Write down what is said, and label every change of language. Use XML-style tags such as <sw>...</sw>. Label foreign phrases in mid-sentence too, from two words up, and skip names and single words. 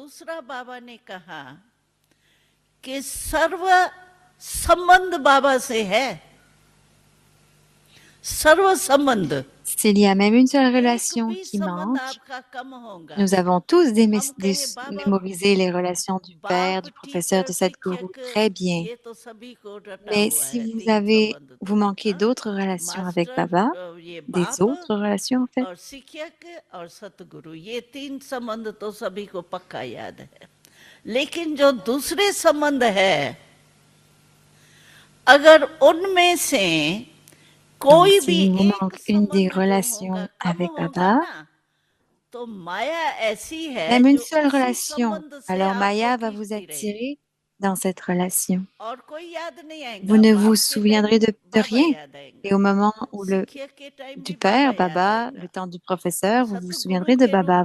<fr>S'il y a même une seule relation qui manque, nous avons tous mémorisé les relations du Père, du professeur, de Sadhguru, très bien. Mais si vous manquez d'autres relations avec Baba, des autres relations en fait,</fr> <hi>लेकिन जो दूसरे संबंध है, अगर उनमें से कोई भी</hi> <fr>manque une des relations avec Baba, même une seule relation, alors Maya va vous attirer dans cette relation. Vous ne vous souviendrez de rien. Et au moment où du Père, Baba, le temps du professeur, vous vous souviendrez de Baba.</fr>